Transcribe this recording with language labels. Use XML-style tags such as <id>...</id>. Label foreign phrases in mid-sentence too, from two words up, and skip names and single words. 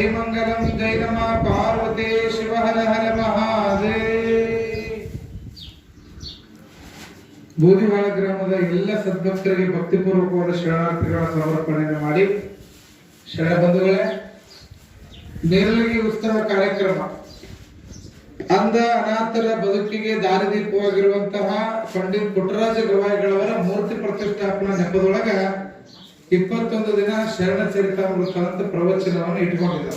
<sa>मंगलम जय नमः पार्वती शिव हर हर महादेव।</sa> <kn>ಬೂದಿವಾಳ ಗ್ರಾಮದ ಎಲ್ಲ ಸದ್ಭಕ್ತರಿಗೆ ಭಕ್ತಿಪೂರ್ವಕವಾದ ಶರಣಾರ್ಥಿಗಳ ಸಮರ್ಪಣೆಯನ್ನು ಮಾಡಿ, ಶರಣ ಬಂಧುಗಳೇ, ನೇರಲಗಿ ಉತ್ಸವ ಕಾರ್ಯಕ್ರಮ ಅಂಧ ಅನಾಥರ ಬದುಕಿಗೆ ದಾರಿದೀಪವಾಗಿರುವಂತಹ ಪಂಡಿತ್ ಪುಟ್ಟರಾಜ ಗವಾಯಿಗಳವರ ಮೂರ್ತಿ ಪ್ರತಿಷ್ಠಾಪನಾ ನೆಪದೊಳಗ 21 ದಿನ ಶರಣ ಚರಿತಾಮೃತ ಅಂತ ಪ್ರವಚನವನ್ನು ಇಟ್ಕೊಂಡಿದ್ದಾರೆ.</kn>